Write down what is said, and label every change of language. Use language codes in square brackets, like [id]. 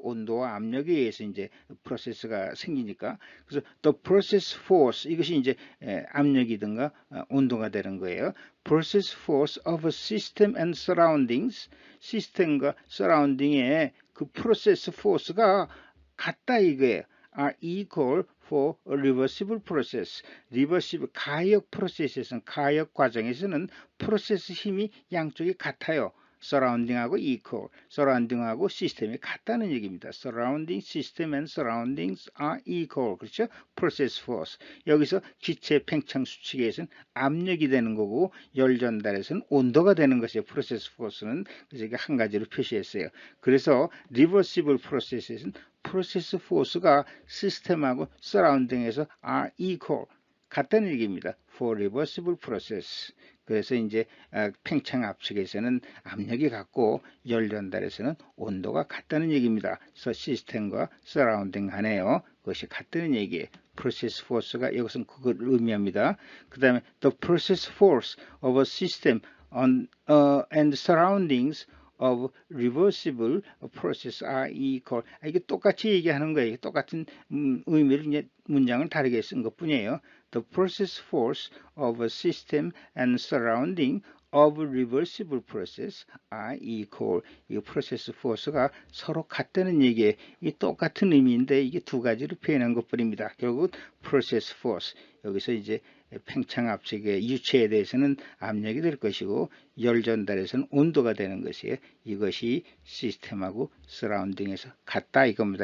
[ko] 온도와 압력에 의해서 이제 프로세스가 생기니까. 그래서 the process force, 이것이 이제 압력이든가 온도가 되는 거예요. [en] process force of a system and surroundings, [ko] 시스템과 서라운딩의 그 프로세스 포스가 같다 이거예요. [en] are equal for a reversible process. [ko] 리버시블 가역 프로세스에서는, 가역 과정에서는 프로세스 힘이 양쪽이 같아요. 서라운딩하고 equal, 서라운딩하고 시스템이 같다는 얘기입니다. [en] surrounding system and surroundings are equal. [ko] 그렇죠? process force. 여기서 기체 팽창 수칙에서는 압력이 되는 거고, 열 전달에서는 온도가 되는 것이에요. process force는. 그래서 이게 한 가지로 표시했어요. 그래서 reversible process에서는 프로세스 포스가 시스템하고 서라운딩에서 [en] are equal, [ko] 같다는 얘기입니다. [en] for reversible process. [ko] 그래서 이제 팽창 압축에서는 압력이 같고 열 전달에서는 온도가 같다는 얘기입니다. 그래서 시스템과 서라운딩 간에요, 그것이 같다는 얘기예요. process force가 여기서는 그걸 의미합니다. 그 다음에 [en] the process force of a system on and surroundings of reversible process are equal. [ko] 이게 똑같이 얘기하는 거예요. 똑같은 의미를 이제 문장을 다르게 쓴 것뿐이에요. [en] The process force of a system and surrounding of reversible process are equal. [ko] 이 process force가 서로 같다는 얘기예요. 이게 똑같은 의미인데 이게 두 가지로 표현한 것뿐입니다. 결국 process force, 여기서 이제 팽창 압축의 유체에 대해서는 압력이 될 것이고, 열 전달에서는 온도가 되는 것이에요. 이것이 시스템하고 서라운딩에서 같다 이겁니다.